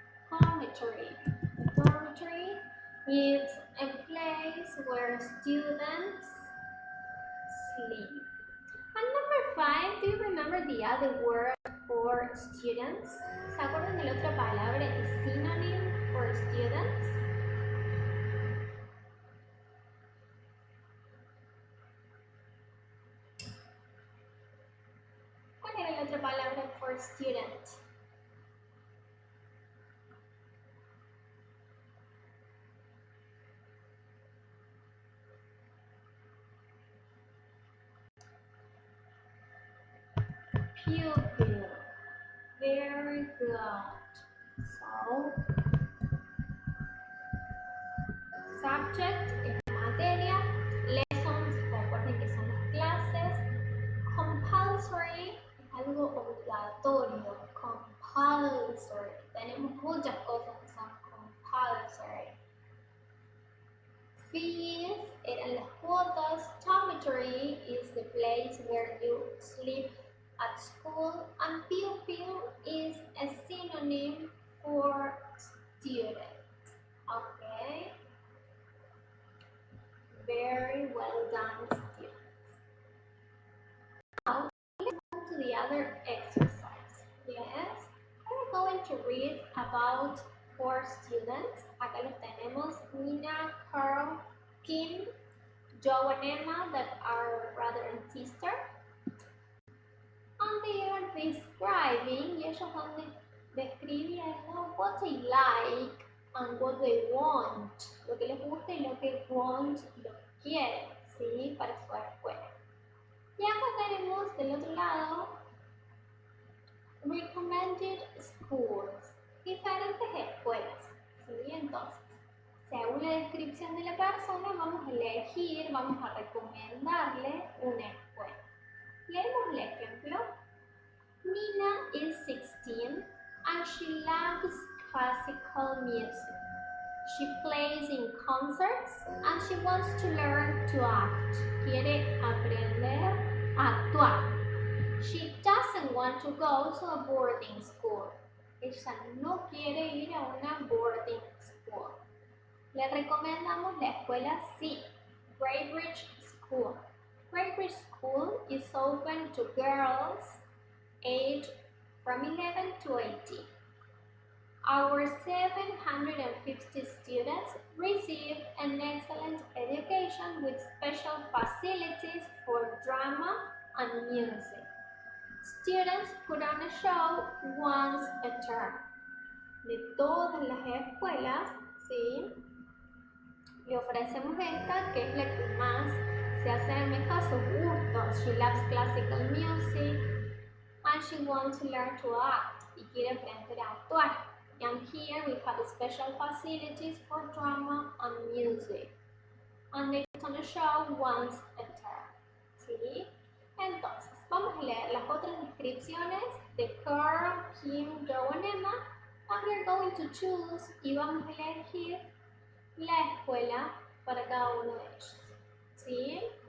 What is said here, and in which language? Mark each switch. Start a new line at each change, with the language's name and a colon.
English: Dormitory. Dormitory is a place where students sleep. And number 5, do you remember the other word for students?
Spanish: ¿Se acuerdan de la otra palabra y
English: synonym for students?
Spanish: ¿Cuál era la otra palabra
English: for student? Pupil. Very good.
Spanish: So, subject es materia, lessons, recuerden que son las clases, compulsory es algo obligatorio, compulsory. Tenemos muchas cosas que son compulsory.
English: Fees
Spanish: eran las cuotas,
English: dormitory is the place where you sleep at school, and pupil is a synonym for student. Okay? Very well done, students. Now, let's go to the other exercise. Yes? We're going to read about 4 students.
Spanish: Acá los tenemos,
English: Nina, Carl, Kim, Joe and Emma, that are brother and sister. And they are describing,
Spanish: y ellos van describiendo
English: what they like and what they want,
Spanish: lo que les gusta y lo que want, lo que quieren, ¿sí? Para su escuela. Y acá tenemos del otro lado recommended schools, diferentes escuelas, ¿sí? Entonces, según la descripción de la persona, vamos a elegir, vamos a recomendarle una escuela. Leemos el ejemplo.
English: Nina is 16 and she loves classical music. She plays in concerts and she wants to learn to act.
Spanish: Quiere aprender a actuar.
English: She doesn't want to go to a boarding school.
Spanish: Ella no quiere ir a una boarding school. Le recomendamos la escuela C, Braebridge School.
English: Braebridge School is open to girls aged from 11 to 18. Our 750 students receive an excellent education with special facilities for drama and music. Students put on a show once a term.
Spanish: De todas las escuelas, ¿sí? Le ofrecemos esta, que es la que más se asemeja a sus gustos.
English: She loves classical music and she wants to learn to act.
Spanish: Y quiere aprender a actuar.
English: And here we have special facilities for drama and music. And they put on a show once a term.
Spanish: ¿Sí? Entonces, vamos a leer las otras descripciones de Carl, Kim, Joe and Emma.
English: And we're going to choose
Spanish: y vamos a elegir la escuela para cada uno de ellos. ¿Sí?